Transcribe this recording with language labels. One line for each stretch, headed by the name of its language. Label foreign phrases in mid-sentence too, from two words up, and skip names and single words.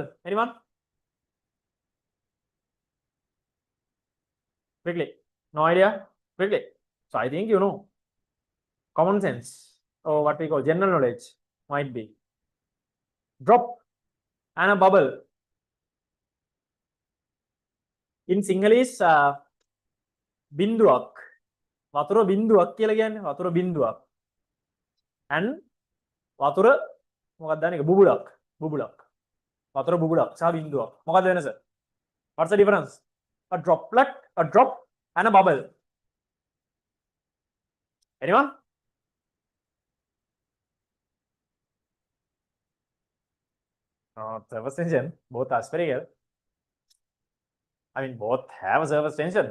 English: Anyone? Quickly. No idea? Quickly. So I think you know. Common sense, or what we call general knowledge, might be. Drop and a bubble. In Sinhalese, binduak.
Sinhala: වතුර බින්දුවක් කියලා කියන්නේ. වතුර බින්දුවක්. And watura මොකක්ද දන්නේ? බුබුලක්. Watura බුබුලක් සහ බින්දුවක්. මොකක්ද වෙනස?
English: What's the difference? A drop and a bubble. Anyone? Surface tension. Both are spherical. I mean, both have a surface tension.